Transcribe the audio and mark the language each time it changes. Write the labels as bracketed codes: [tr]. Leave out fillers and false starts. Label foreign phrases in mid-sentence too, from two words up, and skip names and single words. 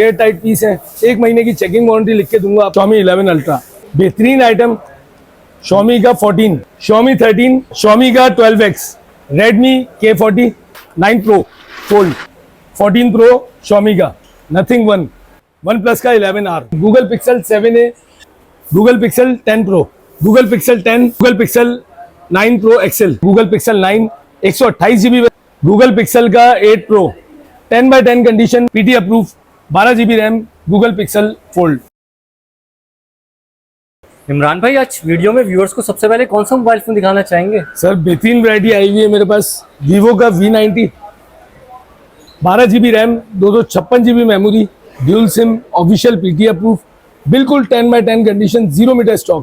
[en] air tight piece [hi] है, 1 महीने की [en] checking warranty [hi] लिख के दूंगा। Xiaomi 11 अल्ट्रा बेहतरीन आइटम। Xiaomi का 14, Xiaomi 13, Xiaomi का 12X, Redmi K40 9 Pro Fold, 14 Pro Xiaomi का, Nothing 1, OnePlus का 11R, Google Pixel 7a, Google Pixel 10 Pro, Google Pixel 10, Google Pixel 9 Pro XL, Google Pixel 9 128GB, Google Pixel का 8 Pro 10x10 कंडीशन, [en] PT approve, [hi] 12GB रैम, Google Pixel Fold। इमरान भाई आज वीडियो में व्यूअर्स को सबसे पहले कौन सा मोबाइल फोन दिखाना चाहेंगे? सर बेहतरीन वैरायटी आई हुई है मेरे पास। वीवो का V90, 12GB रैम, 256GB मेमोरी, [en] dual SIM, official PT approve, [hi] बिल्कुल 10x10 कंडीशन, 0 [en] meter stock.